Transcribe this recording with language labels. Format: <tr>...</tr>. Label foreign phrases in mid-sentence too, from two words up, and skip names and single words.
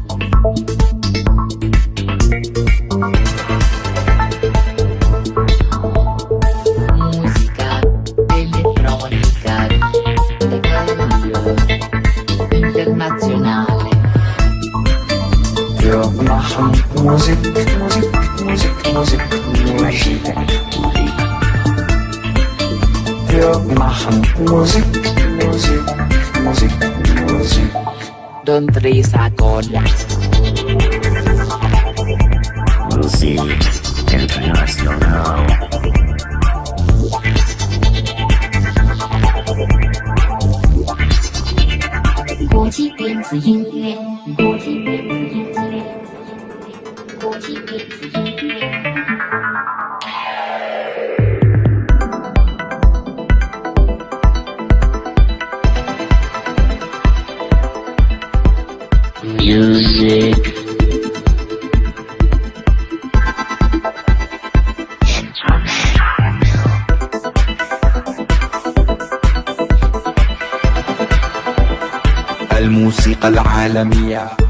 <it>música elettronica,</it> <es>de cambio,</es> <it>internazionale,</it> <de>Wir machen Musik, Musik, Musik, Musik, Musik. Wir machen Musik, Musik, Musik, Musik.</de> <th>ดนตรีสากล</th> <en>music, international,</en> <zh>国际电子音乐，国际电子音乐，国际电子音乐。</zh> <en>music,</en> <ar>الموسيقى العالمية.</ar>